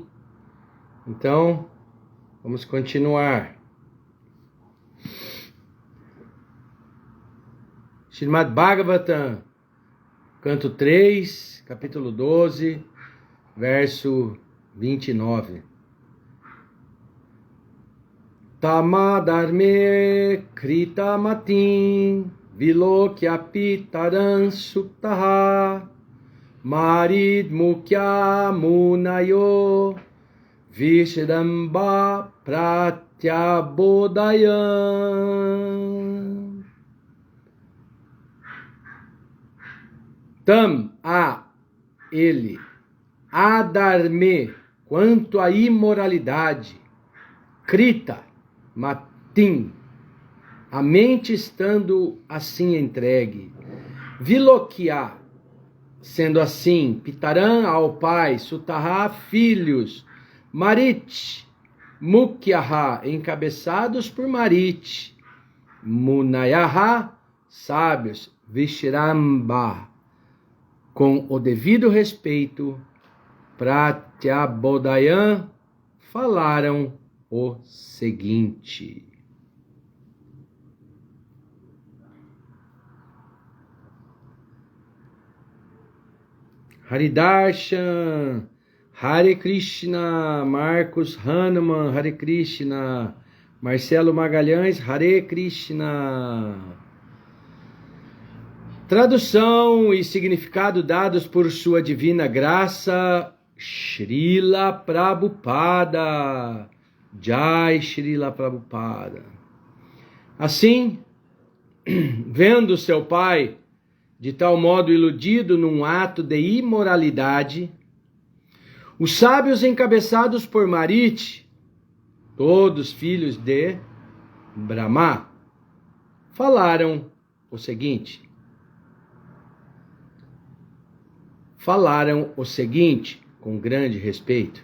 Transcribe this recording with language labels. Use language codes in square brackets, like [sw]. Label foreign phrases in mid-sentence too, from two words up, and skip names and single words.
[pt] Então, vamos continuar. Srimad Bhagavatam, canto 3, capítulo 12, verso 29. [sa] तमधर्मे कृतमतिं विलोक्यपितरन् सुतः मरीद् मुख्य मुनयो विश्रम्भ प्रत्यबोदयम्. Tam, [pt] a ele, adarme, quanto à imoralidade, [sa] कृत, मतिं, [pt] a mente estando assim entregue, vilokya, sendo assim, pitaran ao pai, sutaha, filhos, Marit, Mukyaha, encabeçados por Marit, Munayaha, sábios, Vishramba, com o devido respeito, Pratyabodayam, falaram o seguinte. Haridarshan, Hare Krishna, Marcos Hanuman, Hare Krishna, Marcelo Magalhães, Hare Krishna. Tradução e significado dados por sua divina graça, Srila Prabhupada. Jai Srila Prabhupada. Assim, vendo seu pai de tal modo iludido num ato de imoralidade, os sábios encabeçados por Marit, todos filhos de Brahma, falaram o seguinte, com grande respeito.